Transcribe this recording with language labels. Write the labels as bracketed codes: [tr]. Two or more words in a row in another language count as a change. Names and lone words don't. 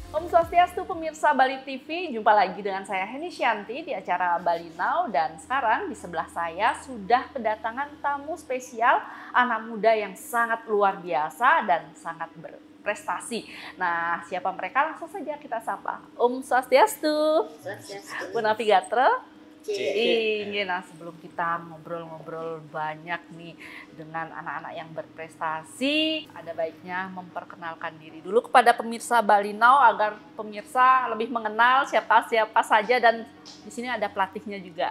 [id] Swastiastu pemirsa Bali TV, jumpa lagi dengan saya Heni Shanti di acara Bali Now, dan sekarang di sebelah saya sudah kedatangan tamu spesial, anak muda yang sangat luar biasa dan sangat berprestasi. Nah, siapa mereka? Langsung saja kita sapa. Swastiastu. Swastiastu. Bu Navigator. Cik. Nah, sebelum kita ngobrol-ngobrol banyak nih dengan anak-anak yang berprestasi, ada baiknya memperkenalkan diri dulu kepada pemirsa Bali Now agar pemirsa lebih mengenal siapa-siapa saja, dan di sini ada pelatihnya juga.